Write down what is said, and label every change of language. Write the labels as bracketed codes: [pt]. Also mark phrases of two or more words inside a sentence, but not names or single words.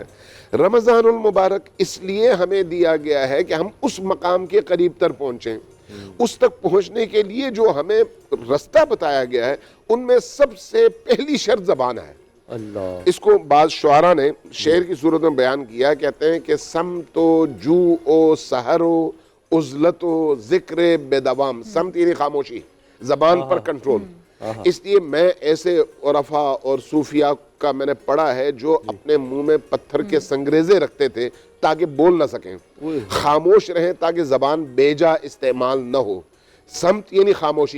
[ur] رمضان المبارک اس لیے ہمیں دیا گیا ہے کہ ہم اس مقام کے قریب تر پہنچیں. اس تک پہنچنے کے لیے جو ہمیں رستہ بتایا گیا ہے ان میں سب سے پہلی شرط زبان ہے. اللہ. اس کو بعض شعراء نے شعر کی صورت میں بیان کیا، کہتے ہیں کہ [fa] سمت و جو و سحر و عزلت و ذکر بے دوام. [ur] سمت یعنی خاموشی، زبان پر کنٹرول. اس لیے میں ایسے عرفا اور صوفیہ کا میں نے پڑھا ہے جو اپنے منہ میں پتھر کے سنگریزے رکھتے تھے تاکہ بول نہ سکیں، خاموش رہیں تاکہ زبان بیجا استعمال نہ ہو. سمت یعنی خاموشی.